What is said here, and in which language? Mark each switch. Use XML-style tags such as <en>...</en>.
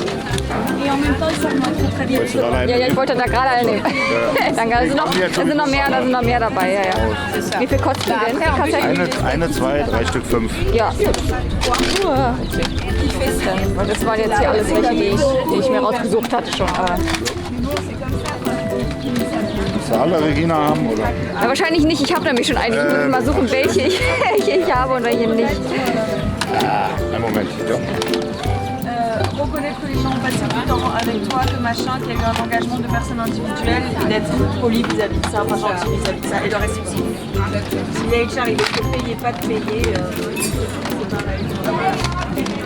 <fr>Et en même temps, ils sont très bien.</fr> <de>Ja, ich wollte da gerade eine nehmen. Danke, da sind noch mehr dabei. Ja, ja. Wie viel kosten die denn, die Kassetten? Eine, zwei, 3 Stück, 5. Ja. Weil das waren jetzt hier alles welche, die ich mir rausgesucht hatte schon. Aber Willst du alle Regina haben, oder? ja, wahrscheinlich nicht. Ich habe nämlich schon einige. Ich muss mal suchen, welche ich habe und welche nicht. Einen Moment. Ja.</de> <fr>Reconnaître que les gens ont passé du temps avec toi, que machin, qu'il y a eu un engagement de personnes individuelles, d'être poli vis-à-vis de ça, enfin gentil vis-à-vis de ça, et de rester aussi. Si les HR ils veulent te payer, pas te payer, c'est pareil.</fr>